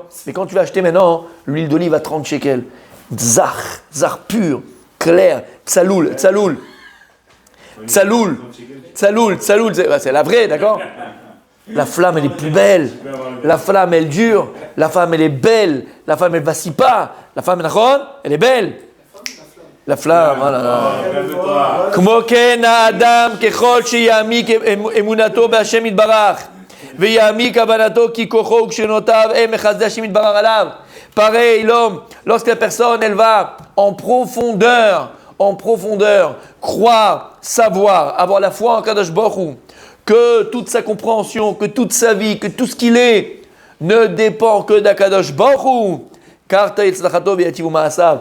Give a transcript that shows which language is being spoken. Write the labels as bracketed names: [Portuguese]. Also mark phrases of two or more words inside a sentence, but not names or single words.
[French] Mais quand tu vas acheter maintenant l'huile d'olive à 30 shekels, zar pur, clair, tsaloul, c'est la vraie, d'accord? La flamme, elle est plus belle. La flamme, elle dure. La femme, elle est belle. La femme, elle vacille pas. La femme, elle est belle. La flamme, voilà. [Hebrew] כמו כן האדם ככל שיעמיק אמונתו בהשם יתברך ויעמיק הבנתו כי כוחו וקשרונותיו הם מחסדי השם יתברך עליו. [French] Pareil, l'homme, lorsque la personne, elle va en profondeur, croire, savoir, avoir la foi en Kadosh Baruch Hu, que toute sa compréhension, que toute sa vie, que tout ce qu'il est ne dépend que d'Akadosh Baruch Hu, car [Hebrew] הצלחתו ויטיבו מעשיו.